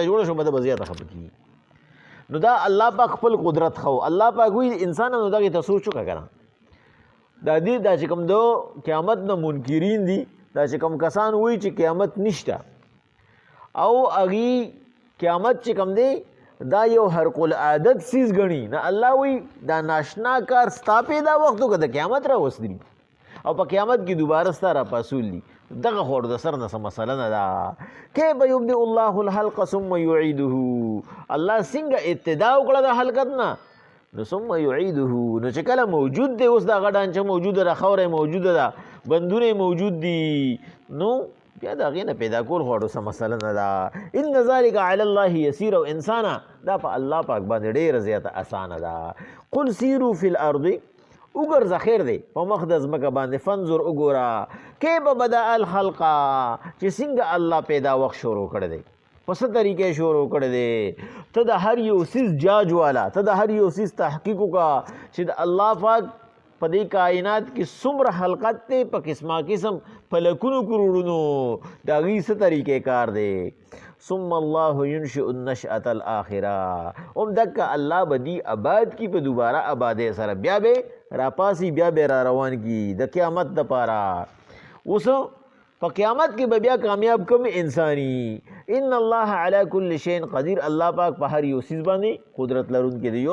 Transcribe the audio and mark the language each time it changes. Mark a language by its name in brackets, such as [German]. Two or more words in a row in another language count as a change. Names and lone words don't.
[Pashto] جوړه شو به زیاته خفه کېږي نو دا الله پاک خپل قدرت خو الله پاک وایي انسانانو دغې ته سوچ وکړه که نه دا چې کوم د قیامت نه منکرین دي دا چې کوم کسان وایي چې قیامت نشته او هغې قیامت چې کوم دی دا یو خرق العادت سیز ګڼي نه الله وایي دا ناشنا کار ستا پیدا وخت که د قیامت راوستلي او په قیامت کې دوباره ستا را پاسول دي دغه خو د سر نه څه مسله نه ده. [Arabic] کیف یبدئ الله الخلق ثم یعیده، [Pashto] الله څنګه ابتدا وکړه د خلقت نه نو [Arabic] ثم یعیده، [Pashto] نو چې کله موجود دی اوس دغه ډانچه موجوده ده، خوره موجوده ده، بندونه موجود دي، نو بیا د هغې نه پیدا کول خو څه مسله نه ده. [Arabic] ان ذلک علی الله یسیر، [Pashto] او انسانه دا په الله پاک باندې ډېره زیاته اسانه ده. [Arabic] قل سیرو فی الارض، [Pashto] وګرځه خیر دی په مخ د ځمکه باندې، فانظر وګوره [Arabic] کیف بدأ الخلق، [Pashto] چې څنګه الله پیدا وخت شروع کړی دی، په څه طریقې شروع کړی دی. ته د هر یو څیز جاج والا، ته د هر یو څیز تحقیق وکړه چې د الله پاک په دې کائنات کې څومره خلقت دی، په قسمه قسم فلکونو کروڑونو، د هغې څه طریقې کار دی. [Arabic] ثم الله ينشئ النشأة الآخرة، [Pashto] هم دکه الله به دی آباد کی په دوباره آبادۍ سره، بیا به راپاسی، بیا به را روان کی د قیامت دپاره. اوس په قیامت کې به بیا کامیاب کوم انسانی. [Arabic] ان الله علی کل شیء قدیر، [Pashto] الله پاک په هر یو څیز باندې قدرت لرونکی دی.